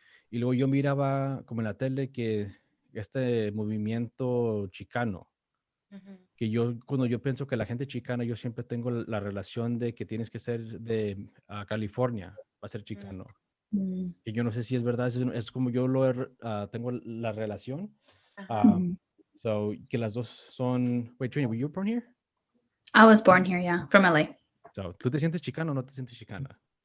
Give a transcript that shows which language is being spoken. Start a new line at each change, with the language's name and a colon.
Spanish: Y luego yo miraba como en la tele que este movimiento chicano, que cuando yo pienso que la gente chicana, yo siempre tengo la relación de que tienes que ser de California para ser chicano. Que yo no sé si es verdad, es como yo tengo la relación. So, que las dos son...
English: Wait, Trini, were you born here? I was born here, yeah, from LA.
Spanish: So, ¿tú te sientes chicano o no te sientes chicana?